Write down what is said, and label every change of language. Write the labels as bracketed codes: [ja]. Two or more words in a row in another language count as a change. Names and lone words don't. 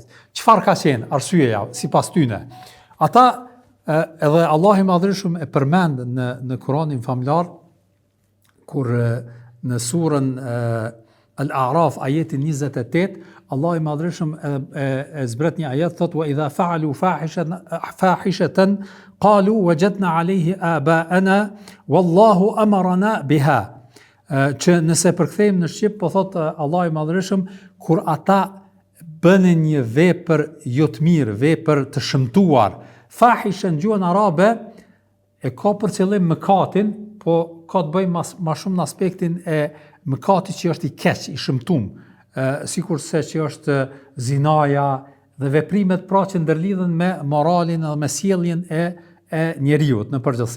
[sq] Çfarë ka qenë arsyeja sipas tyre? Ata edhe Allahu i Madhërisht e përmend në Kur'anin famlar, kur në surën Al-A'raf ajeti 28, Allahu i Madhërisht e zbret një ajet, thot [ar] وإذا فعلوا فاحشة قالوا وجدنا عليها آباءنا والله أمرنا بها. [sq] Që nëse përkthejmë në shqip, po thot Allahu i Madhërisht, kur ata bënin një vepër jo të mirë, vepër të shëmtuar, fahisha në gjuhën arabe e ka për qëllim mëkatin, po ka të bëjë ma shumë në aspektin e mëkatit që është i keq, i shëmtum, sikurse që është zinaja dhe veprimet pra që ndërlidhen me moralin dhe me sjelljen e njeriut në përgjithësi.